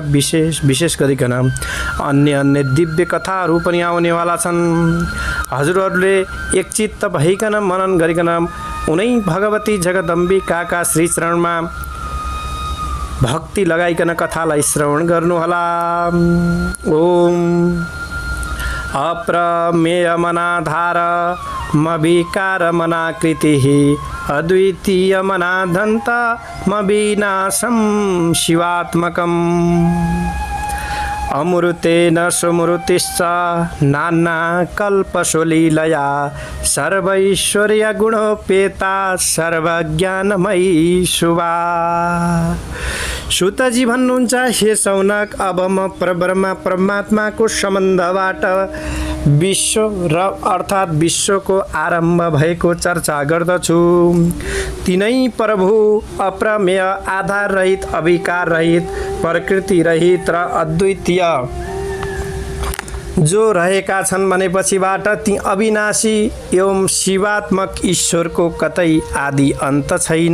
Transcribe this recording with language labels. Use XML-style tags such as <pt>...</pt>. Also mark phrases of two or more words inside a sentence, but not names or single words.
<ne>विशेष गरिकन अन्य दिव्य कथाहरू पनि आउनेवाला छन्। हजुरहरूले एकचित्त भइकन मनन गरिकन उनै भगवती जगदम्बिकाका श्री चरणमा भक्ति लगाइकन कथालाई श्रवण गर्नुहोला।</ne> <sa>ओम अप्रमेयमनाधार मविकारमनाकृतिः अद्वितीयमनाधन्त मविनाशं शिवात्मकम् अमृतेन सुमृतिश्च नाना कल्पशोलीलया सर्वैश्वर्यगुणोपेता सर्वज्ञानमयी शुभा।</sa> <ne>सुतजी भन्नुहुन्छ, हे सौनक, अब म परब्रह्म परमात्माको सम्बन्धबाट विश्व र अर्थात् विश्वको आरम्भ भएको चर्चा गर्दछु। तिनै प्रभु अप्रमेय, आधार रहित, अविकार रहित, प्रकृति रहित र अद्वितीय जो रहेका छन् भनेपछिबाट ती अविनाशी एवं शिवात्मक ईश्वरको कतै आदि अन्त छैन।</ne>